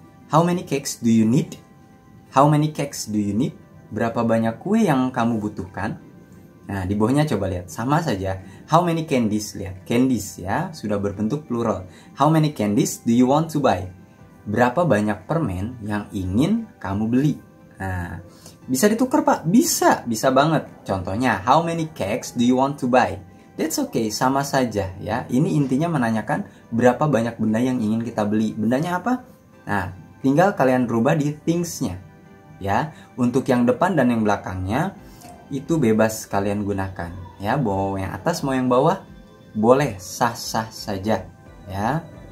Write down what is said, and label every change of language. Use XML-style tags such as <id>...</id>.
<en>How many cakes do you need? How many cakes do you need?</en> <id>Berapa banyak kue yang kamu butuhkan? Nah, di bawahnya coba lihat, sama saja.</id> <en>How many candies?</en> <id>Lihat, candies ya, sudah berbentuk plural.</id> <en>How many candies do you want to buy?</en> <id>Berapa banyak permen yang ingin kamu beli? Nah, bisa ditukar Pak? Bisa banget. Contohnya,</id> <en>how many cakes do you want to buy? That's okay,</en> <id>sama saja ya. Ini intinya menanyakan berapa banyak benda yang ingin kita beli. Bendanya apa? Nah, tinggal kalian rubah di things-nya. Ya, untuk yang depan dan yang belakangnya itu bebas kalian gunakan ya, mau yang atas mau yang bawah boleh, sah-sah saja ya.</id>